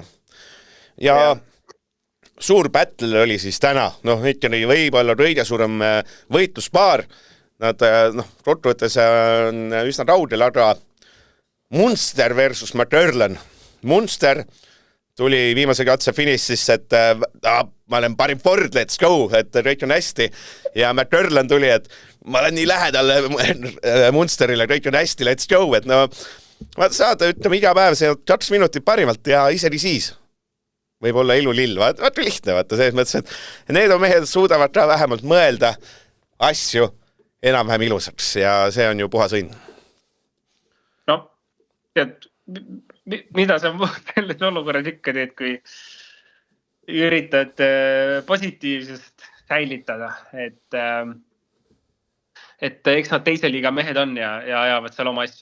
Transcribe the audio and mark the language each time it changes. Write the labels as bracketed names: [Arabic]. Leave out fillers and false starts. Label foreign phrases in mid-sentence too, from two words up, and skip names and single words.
[Estonian] Ja suur battle oli siis täna, ikkagi võib-olla kõige suurem võitluspaar. Nad, kokkuvõttes on üsna raudel, aga Munster versus McErlan. Munster tuli viimase katse finississe, et ma olen parim Ford, [English] let's go, [Estonian] et kõik on hästi. Ja McErlan tuli, et ma olen nii lähedal Munsterile, kõik on hästi, [English] let's go. [Estonian] Et saada, ütleme, iga päev see 2 minutit parimalt ja isegi siis võib olla ilulill. Vaata lihtne, vaata selles mõttes, et need on mehed suudavad ka vähemalt mõelda asju enam-vähem ilusaks ja see on ju puhas õnn. No, mida sa selles olukorras ikka teed, kui üritad positiivsust säilitada, et eks nad teise liiga mehed on ja ajavad seal oma asju.